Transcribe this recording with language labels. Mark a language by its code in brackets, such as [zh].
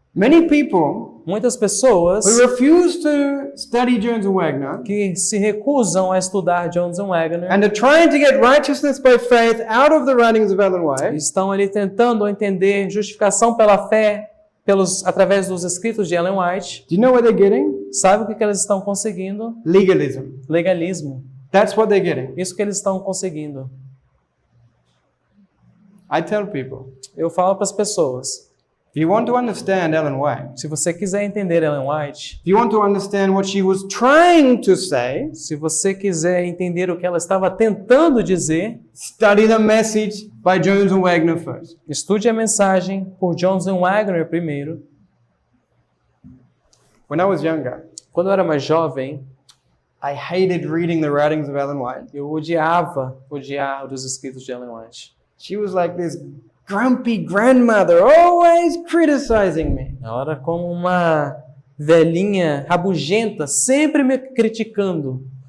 [en] Many people [pt] Muitas pessoas [en] who refuse to study Jones and Wagner [pt] que se recusam a estudar Jones and Wagner [en] and are trying to get righteousness by faith out of the writings of Ellen White, [pt] estão ali tentando entender justificação pela fé através dos escritos de Ellen White. [en] do you know what they're getting? [pt] Sabe o que eles estão conseguindo? [en] Legalism. [pt] Legalismo. [en] That's what they're getting. [pt] Isso que eles estão conseguindo. [en] I tell people, [pt] Eu falo para as pessoas, [en] if you want to understand Ellen White, [pt] se você quiser entender Ellen White, [en] if you want to understand what she was trying to say, [pt] se você quiser entender o que ela estava tentando dizer, [en] study the message by Jones and Wagner first. [pt] estude a mensagem por Jones and Wagner primeiro. [en] When I was younger, [pt] Quando eu era mais jovem, [en] I hated reading the writings of Ellen White. [pt] eu odiava os escritos de Ellen White. [en] She was like this grumpy grandmother, always criticizing me. [pt] Ela era como uma velhinha rabugenta, sempre me criticando.